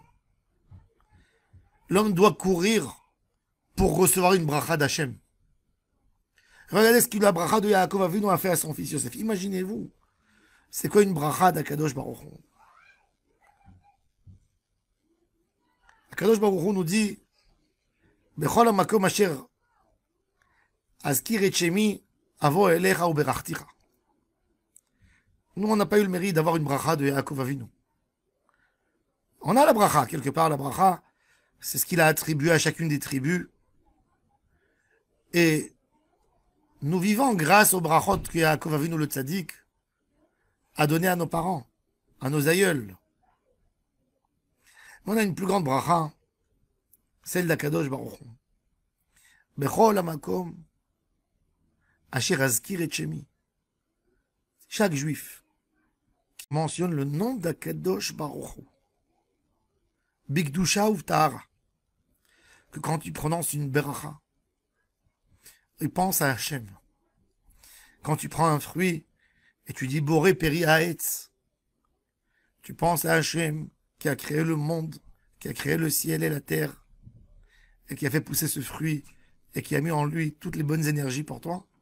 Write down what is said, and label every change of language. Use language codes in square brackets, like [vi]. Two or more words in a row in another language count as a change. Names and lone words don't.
[fr] L'homme doit courir pour recevoir une bracha d'Hachem. Regardez ce que la bracha de Yaakov Avinu a fait à son fils Yosef. Imaginez-vous, c'est quoi une bracha d'Akadosh Baruch Hu? [he] Akadosh Baruch Hu [fr] nous dit [he] בכל המקום אשר אזכיר את שמי אבוא אליך וברכתיך. [fr] Nous, on n'a pas eu le mérite d'avoir une bracha de Yaakov Avinu. On a la bracha, quelque part, la bracha, c'est ce qu'il a attribué à chacune des tribus. Et nous vivons grâce aux brachot que Yaakov Avinu le tzaddik a donné à nos parents, à nos aïeuls. On a une plus grande bracha, celle d'Akadosh Baruch Hu. [he] בכל המקום אשר אזכיר את שמי. [fr] Chaque juif qui mentionne le nom d'Akadosh Baruch Hu, [he] בקדושה ובטהרה, [fr] que quand tu prononces une beracha, il pense à Hachem. Quand tu prends un fruit et tu dis [he] בורא פרי העץ, [fr] tu penses à Hachem qui a créé le monde, qui a créé le ciel et la terre, et qui a fait pousser ce fruit, et qui a mis en lui toutes les bonnes énergies pour toi.